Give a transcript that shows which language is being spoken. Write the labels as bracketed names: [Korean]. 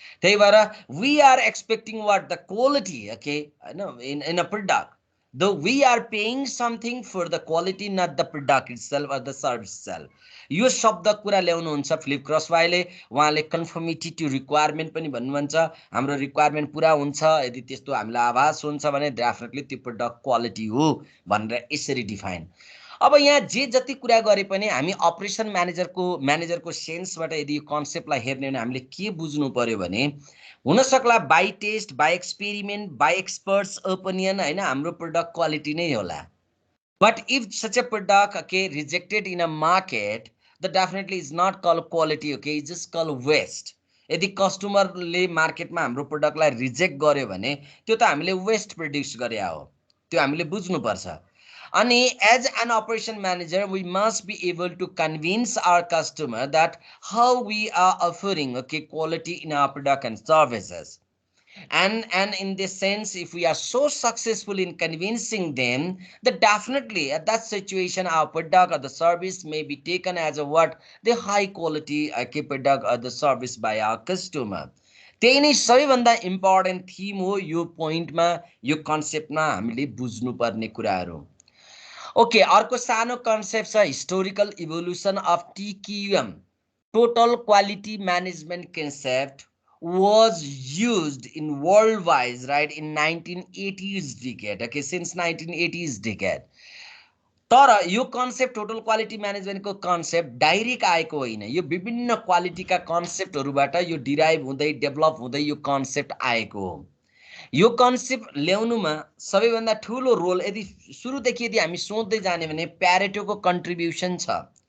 [Nepali] त्यही भएर [English] We are expecting what the quality, okay, होइन, in a product, though we are paying something for the quality, not the product itself or the service itself. [Nepali] यो शब्द कुरा ल्याउनुहुन्छ Philip क्रसबाईले। उहाँले [English] conformity to requirement [Nepali] पनि भन्नुहुन्छ, हाम्रो रिक्वायरमेन्ट पुरा हुन्छ, यदि त्यस्तो हामीलाई आभास हुन्छ भने डेफिनेटली त्यो प्रोडक्ट क्वालिटी हो भनेर यसरी डिफाइन। अब यहाँ जे जति कुरा गरे पनि हामी अपरेसन म्यानेजरको सेन्सबाट यदि यो कन्सेप्टलाई हेर्ने भने हामीले के बुझ्नु पर्यो भने, हुन सक्ला [English] by test, by experiment, by experts opinion, [Nepali] होइन, हाम्रो प्रोडक्ट क्वालिटी नै होला। [English] But if such a product, okay, rejected in a market, the definitely is not call quality, okay, is just call waste. [Nepali] यदि कस्टमरले मार्केटमा हाम्रो प्रोडक्टलाई रिजेक्ट गर्यो भने त्यो त हामीले वेस्ट प्रड्युस गरे हो, त्यो हामीले बुझ्नुपर्छ। [English] अनि as an operation manager, we must be able to convince our customer that how we are offering, okay, quality in our product and services. And in this sense, if we are so successful in convincing them, that definitely at that situation our product or the service may be taken as a what, the high quality, okay, product or the service by our customer. [Nepali] त्यही नै सबैभन्दा important theme हो यो पोइन्टमा, यो कन्सेप्टमा हामीले बुझ्नुपर्ने कुराहरू। [English] okay, [Nepali] अर्को सानो कन्सेप्ट छ [English] Historical evolution of TQM, total quality management concept was used in worldwide, right, in 1980s decade, okay, since 1980s decade. [Nepali] तर यो concept total quality म्यानेजमेन्टको concept direct आएको होइन, यो विभिन्न क्वालिटीका कन्सेप्टहरूबाट यो डिराइभ हुँदै डेभलप हुँदै यो कन्सेप्ट आएको हो। यो कन्सेप्ट ल्याउनुमा सबैभन्दा ठुलो रोल यदि सुरुदेखि यदि हामी सोच्दै जाने भने प्यारेटोको कन्ट्रिब्युसन छ।